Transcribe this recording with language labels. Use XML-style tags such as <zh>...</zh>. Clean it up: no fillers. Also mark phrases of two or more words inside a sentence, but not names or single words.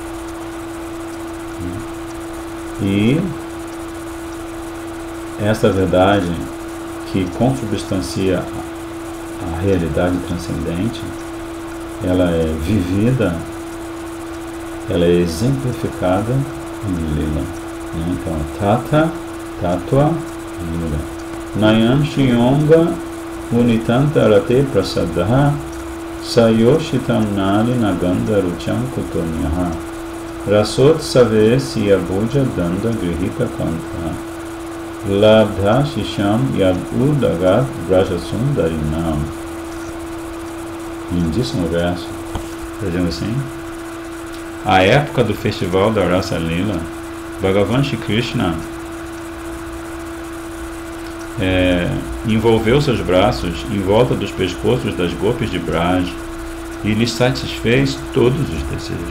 <pt>E esta verdade que consubstancia a realidade transcendente, ela é vivida, ela é exemplificada em Lila. Então,</pt> <sa>Tata, Tattva, Lila. Nayam Shiyonga Unitanta Rate Prasadaha Sayoshitam Nali Naganda Rucham Kutunyaha Rasot Save Siyabuja Danda Grihita Kanta Labdha Shisham Yad Udagat Brajasundarinam.</sa> <pt>Lindíssimo verso. Dizendo assim: a época do festival da Rasa Lila, Bhagavan Shri Krishna envolveu seus braços em volta dos pescoços das gopis de Braj e lhes satisfez todos os desejos.</pt>